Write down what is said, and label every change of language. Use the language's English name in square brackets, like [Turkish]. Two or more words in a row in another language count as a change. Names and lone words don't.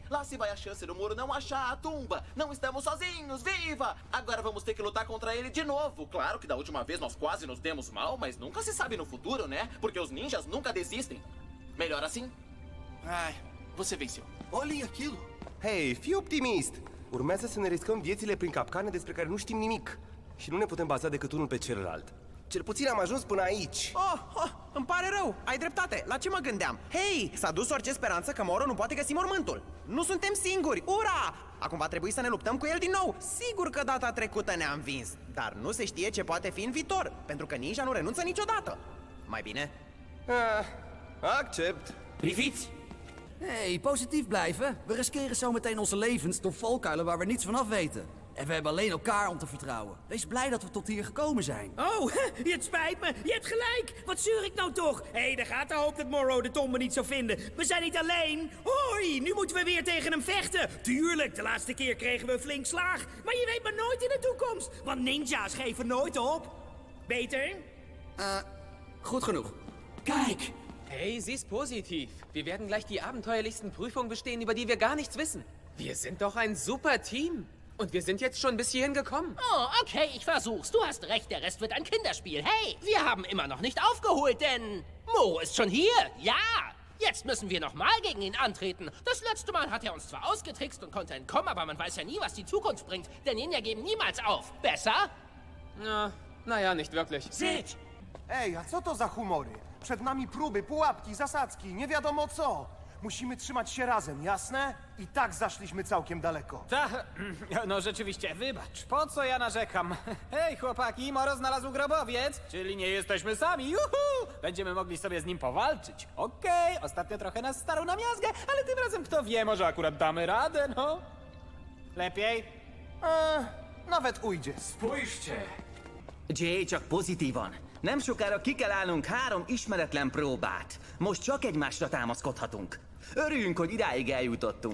[Portuguese] Lá se vai a chance do Moro não achar a tumba. Não estamos sozinhos, viva! Agora vamos ter que lutar contra ele de novo. Claro que da última vez nós quase nos demos mal, mas nunca se sabe no futuro, né? Porque os ninjas nunca desistem. Melhor assim? Ai, você venceu. Olhem aquilo! [Romanian] Hei, fii optimist! Urmează să ne riscăm viețile prin capcane despre care nu știm nimic. Și nu ne putem baza decât unul pe celălalt. Cel puțin am ajuns până aici. Îmi pare rău, ai dreptate. La ce mă gândeam? Hei, s-a dus orice speranță că Moro nu poate găsi mormântul. Nu suntem singuri, ura! Acum va trebui să ne luptăm cu el din nou. Sigur că data trecută ne-a învins, dar nu se știe ce poate fi în viitor, pentru că ninja nu renunță niciodată. Mai bine? Accept. Priviet. [Dutch] Hey, positief blijven. We riskeren zo meteen onze levens door valkuilen waar we niets van af weten. En we hebben alleen elkaar om te vertrouwen. Wees blij dat we tot hier gekomen zijn. Oh, het spijt me. Je hebt gelijk. Wat zeur ik nou toch? Hé, daar gaat de hoop dat Morrow de tombe niet zou vinden. We zijn niet alleen. Hoi, nu moeten we weer tegen hem vechten. Tuurlijk, de laatste keer kregen we een flink slaag. Maar je weet maar nooit in de toekomst. Want ninja's geven nooit op. Beter? Goed genoeg. Kijk! [German] Hey, sie ist positiv. Wir werden gleich die abenteuerlichsten Prüfungen bestehen, über die wir gar nichts wissen. Wir sind doch ein super Team. Und wir sind jetzt schon bis hierhin gekommen. Oh, okay, ich versuch's. Du hast recht, der Rest wird ein Kinderspiel. Hey, wir haben immer noch nicht aufgeholt, denn Moro ist schon hier. Ja, jetzt müssen wir nochmal gegen ihn antreten. Das letzte Mal hat er uns zwar ausgetrickst und konnte entkommen, aber man weiß ja nie, was die Zukunft bringt. Denn Ninja geben niemals auf. Besser? Ja, naja, nicht wirklich. Seht! [Polish] Ej, a co to za humory? Przed nami próby, pułapki, zasadzki, nie wiadomo co. Musimy trzymać się razem, jasne? I tak zaszliśmy całkiem daleko. No rzeczywiście, wybacz, po co ja narzekam? Hej, chłopaki, Moro znalazł grobowiec, czyli nie jesteśmy sami, juhu! Będziemy mogli sobie z nim powalczyć. Okej, ostatnio trochę nas starł na miazgę, ale tym razem kto wie, może akurat damy radę, no. Lepiej? Nawet ujdzie. Spójrzcie! [Hungarian] Jay, csak pozitívan. Nem sokára ki kell állnunk 3 ismeretlen próbát. Most csak egymásra támaszkodhatunk. Örüljünk, hogy idáig eljutottunk.